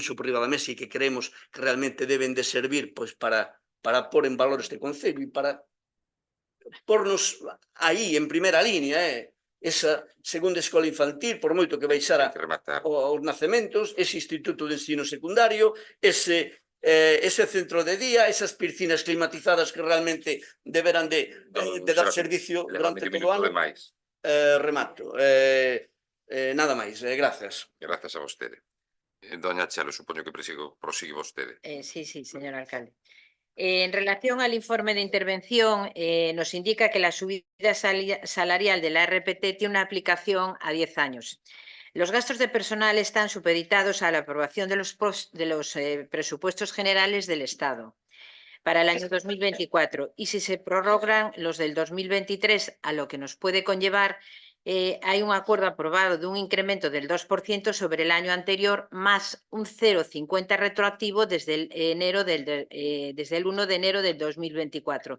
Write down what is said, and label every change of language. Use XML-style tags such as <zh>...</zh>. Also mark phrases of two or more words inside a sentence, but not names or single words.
<gl>por riba da mesa e que creemos que realmente deben de servir para pôr en valor este concello e para pornos aí en primeira línea, esa segunda escola infantil, por moito que baixara os nacementos, ese instituto de ensino secundario, ese centro de día, esas piscinas climatizadas que realmente deberán de dar servicio durante todo o ano. Remato. Nada máis, grazas. Grazas a vostede. Doña Chelo, supoño que prosigue vostede.</gl> <es>Sí, señor alcalde. En relación al informe de intervención, nos indica que la subida salarial de la RPT tiene una aplicación a 10 años. Los gastos de personal están supeditados a la aprobación de los presupuestos generales del Estado para el año 2024, y si se prorrogan los del 2023, a lo que nos puede conllevar, hay un acuerdo aprobado de un incremento del 2% sobre el año anterior, más un 0,50 retroactivo desde el 1 de enero del 2024.</es>